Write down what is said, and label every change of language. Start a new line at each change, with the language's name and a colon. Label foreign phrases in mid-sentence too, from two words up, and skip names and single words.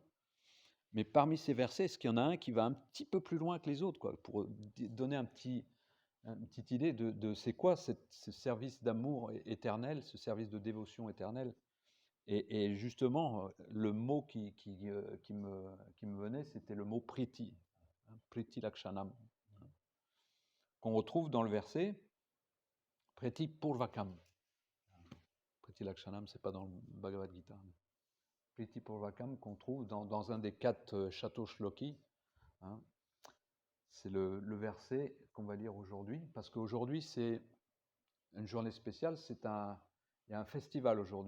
French: Mais parmi ces versets, est-ce qu'il y en a un qui va un petit peu plus loin que les autres, quoi, pour donner une petite idée de c'est quoi ce service d'amour éternel, ce service de dévotion éternelle. Et justement, le mot qui me venait, c'était le mot priti, hein,
Sanskrit: प्रीति लक्षणम्,
French: hein, qu'on retrouve dans le verset
Sanskrit: प्रीति पूर्वकम्. प्रीति लक्षणम्,
French: c'est pas dans le Bhagavad Gita.
Sanskrit: प्रीति पूर्वकम्
French: qu'on trouve dans un des 4 châteaux shloki. Hein. C'est le verset qu'on va lire aujourd'hui, parce qu'aujourd'hui c'est une journée spéciale, il y a un festival aujourd'hui.